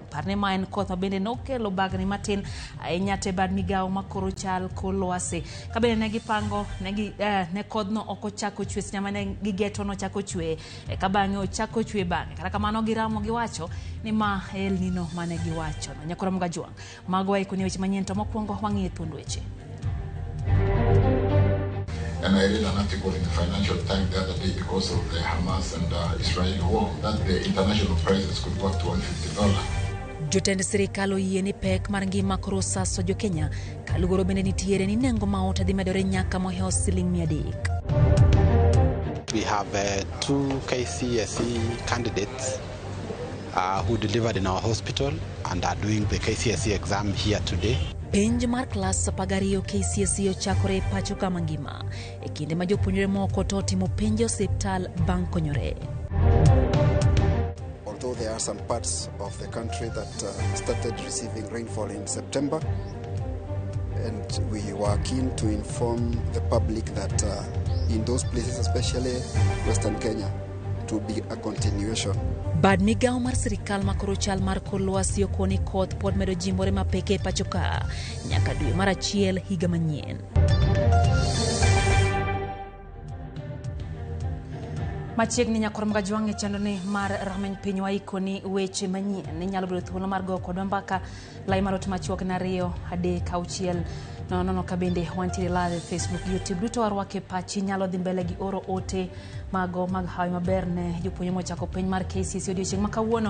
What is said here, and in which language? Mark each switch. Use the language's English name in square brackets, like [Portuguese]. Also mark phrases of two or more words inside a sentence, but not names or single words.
[Luo (Kenya and Tanzania)] Parne ma en koth mabende nokelo bagni matin nyate bad migao makoro chal kor lwasi. Kabende negi pango ne kodno okochako chwe nyama ne gigeto no chako chwe kabange ochako chwe bange. Kata kamano gi Ramogi wacho ni ma El Nino mane giwacho. Nyakorom gajuang magwa ikoni weche manyien to mokwongo wangie thuond weche. [English] And I read an article in the Financial Times the other day because of the Hamas and Israeli war that the international prices could go up to $150. [Luo (Kenya and Tanzania)] Jotend sirikal oyieni pek mar ngima koro saso jo Kenya kaluoro bende nitiere ni nengo maot dhi medore nyaka moheo $300. [English] We have 2 KCSE candidates who delivered in our hospital and are doing the KCSE exam here today. [Luo (Kenya and Tanzania)] Penj mar klas 12 KCSE ochakore pacho kama ngima e kinde ma jopuonjre moko to timo penj osiptal bang' konyore. [English] Although there are some parts of the country that started receiving rainfall in September, and we were keen to inform the public that in those places, especially Western Kenya, it will be a continuation. [Luo (Kenya and Tanzania)] Bad migao mar sirikal makoro chal mar kor lwasi okoni koth pod medo jimbore mapeke pacho ka nyaka dwe mar 1 higa manyien. Machiegni nyakorom gajuang chendo ni mar rameny piny wa ikoni weche manyien ni nyalo bedo thuolo mar go kod mbaka lai marot machuok na 2 3 6 no kabende wantiere live Facebook, YouTube duto warwake pachi nyalo dhi mbele gi oro ote mago mag hawi maber ne jopuonjre mochako penj mar KCSE odiochieng' ma kawuono.